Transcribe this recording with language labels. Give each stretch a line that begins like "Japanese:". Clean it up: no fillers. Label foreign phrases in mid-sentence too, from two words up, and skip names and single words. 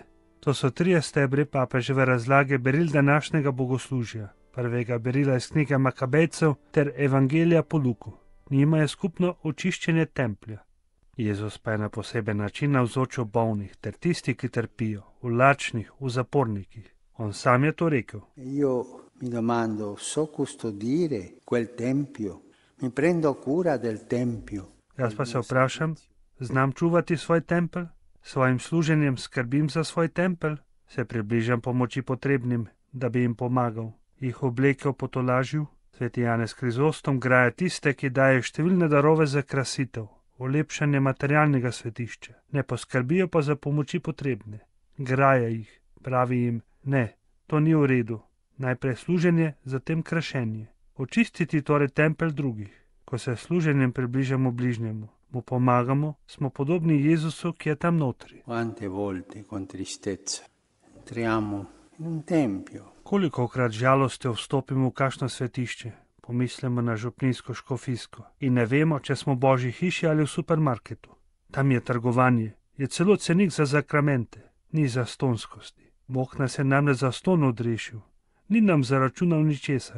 Slovenian: To so trije stebri papeževe razlage beril današnjega bogoslužja, prvega berila iz knjige Makabejcev ter Evangelija po Luku. Njima je skupno očiščenje templja. Jezus pa je na poseben način navzočil bolnih ter tisti, ki trpijo, v lačnih, v zapornikih. On sam je to rekel.
Italian: Io mi domando, so custodire quel tempio? Mi prendo cura del tempio.
Slovenian: Jaz pa se vprašam, znam čuvati svoj tempelj? Svojim služenjem skrbim za svoj tempelj? Se približam pomoči potrebnim, da bi jim pomagal, jih oblekel, potolažil? Sveti Janez Krizostom graja tiste, ki daje številne darove za krasitev, olepšanje materialnega svetišča, ne poskrbijo pa za pomoči potrebne. Graja jih, pravi jim, ne, to ni v redu. Najprej služenje, zatem krašenje. Očistiti torej tempelj drugih. Ko se služenjem približamo bližnjemu, mu pomagamo, smo podobni Jezusu, ki je tam notri.
Italian: Quante volte con tristezza entriamo in un tempio.
Slovenian: Kolikokrat žalostjo vstopimo v kakšno svetišče, pomislimo na župnijsko škofijsko in ne vemo, če smo v božji hiši ali v supermarketu. Tam je trgovanje, je celo cenik za zakramente, ni zastonskosti. Bog nas je namreč zastonj odrešil, ni nam zaračunal ničesar.